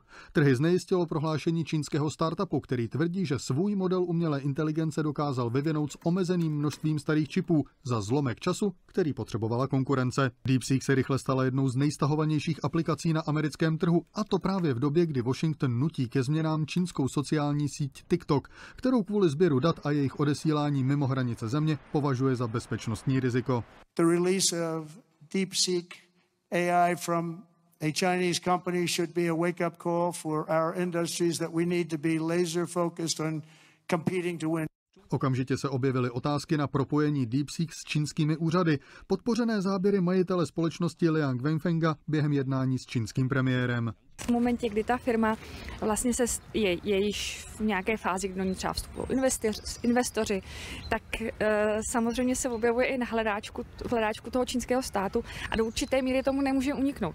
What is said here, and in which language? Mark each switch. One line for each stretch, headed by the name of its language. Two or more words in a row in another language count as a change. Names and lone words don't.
Czech: Trhy znejistilo prohlášení čínského startupu, který tvrdí, že svůj model umělé inteligence dokázal vyvinout s omezeným množstvím starých čipů za zlomek času, který potřebovala konkurence. DeepSeek se rychle stala jednou z nejstahovanějších aplikací na americkém trhu, a to právě v době, kdy Washington nutí ke změnám čínskou sociální síť TikTok, kterou kvůli sběru dat a jejich odesílání mimo hranice země považuje za bezpečnostní riziko.
English: The release of DeepSeek AI from a Chinese company should be a wake-up call for our industries that we need to be laser focused on competing to win.
Czech: Okamžitě se objevily otázky na propojení DeepSeek s čínskými úřady, podpořené záběry majitele společnosti Liang Wenfenga během jednání s čínským premiérem. V momentě, kdy ta firma vlastně je již v nějaké fázi, kdy do ní třeba vstupují investoři, tak samozřejmě se objevuje i na hledáčku toho čínského státu a do určité míry tomu nemůže uniknout.